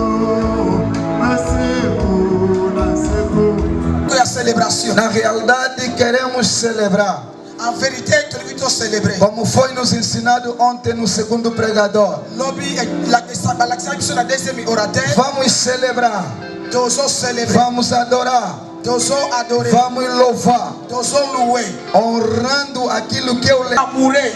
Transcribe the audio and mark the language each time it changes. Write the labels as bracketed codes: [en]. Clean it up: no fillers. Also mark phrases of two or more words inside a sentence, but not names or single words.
[pt] Na realidade, queremos celebrar. [fr] En vérité, tu dois célébrer. [pt] Como foi nos ensinado ontem no segundo pregador. Vamos celebrar. Vamos adorar. Vamos louvar. Honrando aquilo que eu leio.